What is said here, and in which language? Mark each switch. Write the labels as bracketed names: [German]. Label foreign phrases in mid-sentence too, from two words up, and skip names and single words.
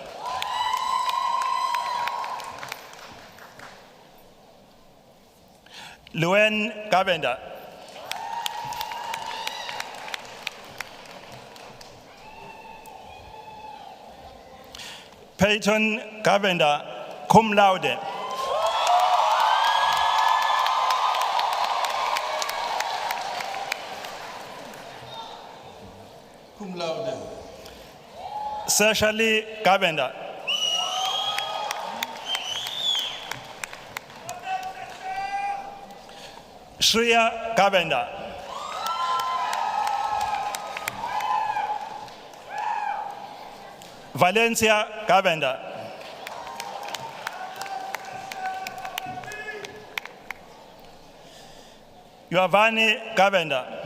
[English] Luen Gavenda. Peyton Gavenda, [Latin] cum laude. Cum laude. [English] Seshali Gavenda. Shreya Gavenda. Valencia Gavenda. Yoavani Gavenda.